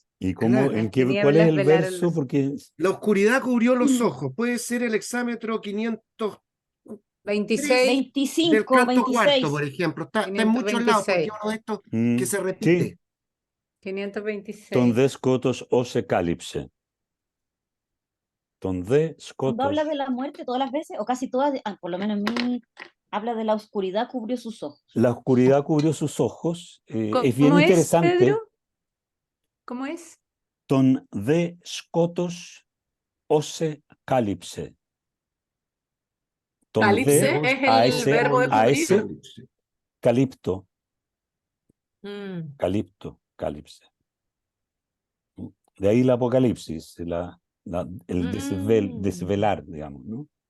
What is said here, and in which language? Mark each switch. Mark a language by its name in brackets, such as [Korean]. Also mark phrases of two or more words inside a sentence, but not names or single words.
[Spanish] ¿Y Claro. cuál es Tinieblas el velaron verso? los Porque La oscuridad cubrió los ojos. Puede ser el exámetro 503 26, del 25, canto cuarto, 26. por ejemplo. Está en muchos lados porque 526. uno de estos que se sí, repite. 526. [Greek] τὸν δὲ σκότος ὄσσε κάλυψε. [Spanish] Donde Cuando habla Scotos, de la muerte todas las veces, o casi todas, por lo menos en mí, habla de la oscuridad cubrió sus ojos. la oscuridad cubrió sus ojos. Es bien ¿Cómo es, interesante. Pedro? ¿Cómo es? [Greek] τὸν δὲ σκότος ὄσσε κάλυψε. [Spanish] Donde Calipse es el AS, verbo de cubrir. AS, calipto, Mm. calipse. De ahí el apocalipsis, el desvelar, digamos, ¿no?